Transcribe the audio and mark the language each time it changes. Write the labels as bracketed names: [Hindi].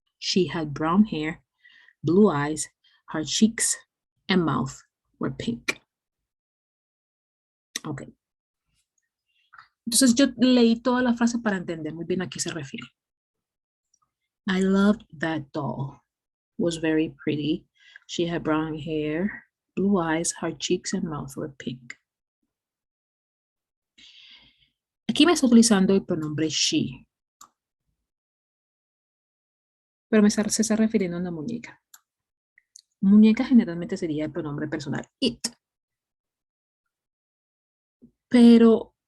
[English] She had brown hair, blue eyes, her cheeks and mouth were pink. Ok. [Spanish] Entonces yo leí toda la frase para entender muy bien a qué se refiere. [English] I loved that doll. Was very pretty. She had brown hair, blue eyes, her cheeks and mouth were pink. [Spanish] Aquí me está utilizando el pronombre she. Pero se está refiriendo a una muñeca. Muñeca generalmente sería el pronombre personal it. Pero